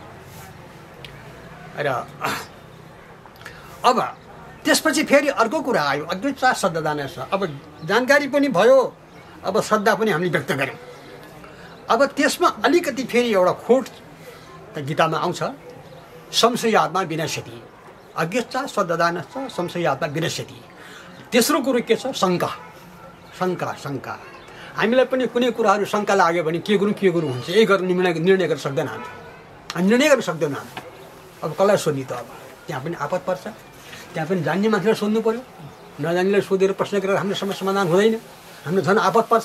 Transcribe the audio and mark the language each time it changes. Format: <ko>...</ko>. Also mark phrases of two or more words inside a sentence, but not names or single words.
<ne>र अब त्यसपछि फेरि अर्को कुरा आयो,</ne> <sa>अज्ञता सददानश्च।</sa> <ne>अब जानकारी पनि भयो, अब श्रद्धा पनि हामीले व्यक्त गऱ्यौँ। अब त्यसमा अलिकति फेरि एउटा खोट त गीतामा आउँछ,</ne> <sa>संशयात्मा विनश्यति। अज्ञता सददानश्च संशयात्मा विनश्यति।</sa> <ne>तेस्रो कुरो के छ? शङ्का। शङ्का हामीलाई पनि कुनै कुराहरू शङ्का लाग्यो भने के गरौँ हुन्छ, यही गर्नु निर्णय गर्न सक्दैन हामी, निर्णय गर्न सक्दैन हामी। अब कसलाई सोध्ने त? अब त्यहाँ पनि आपत पर्छ, त्यहाँ पनि जान्ने मान्छेलाई सोध्नु पर्यो। नजान्नेलाई सोधेर प्रश्न गरेर हाम्रो समस्या समाधान हुँदैन, हाम्रो झन् आपत पर्छ।</ne>